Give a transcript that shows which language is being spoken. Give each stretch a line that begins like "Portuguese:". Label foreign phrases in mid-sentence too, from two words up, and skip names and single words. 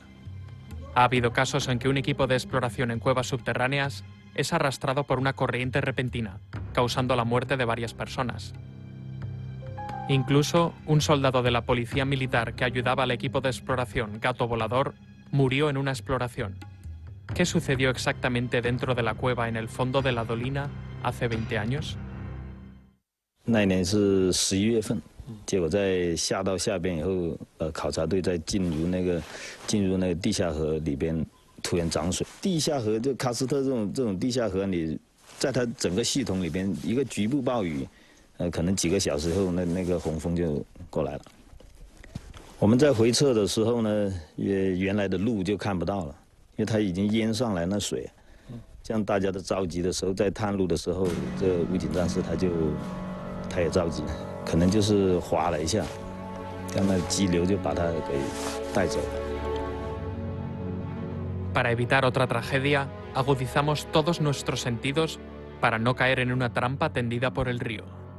Spanish: Ha habido casos en que un equipo de exploración en cuevas subterráneas es arrastrado por una corriente repentina, causando la muerte de varias personas. Incluso, un soldado de la policía militar que ayudaba al equipo de exploración Gato Volador murió en una exploración. ¿Qué sucedió exactamente dentro de la cueva en el fondo de la dolina hace 20 años?
Chinese: 那一年是11月份，结果在下到下边以后，考察队在进入那个地下河里边，突然涨水。地下河就喀斯特这种地下河，你在它整个系统里边，一个局部暴雨，可能几个小时后，那个洪峰就过来了。我们在回撤的时候呢，原来的路就看不到了，因为它已经淹上来那水。这样大家都着急的时候，在探路的时候，这武警战士他也着急，可能就是滑了一下，让那急流就把他给带走了。
Spanish: Para evitar otra tragedia, agudizamos todos nuestros sentidos para no caer en una trampa tendida por el río.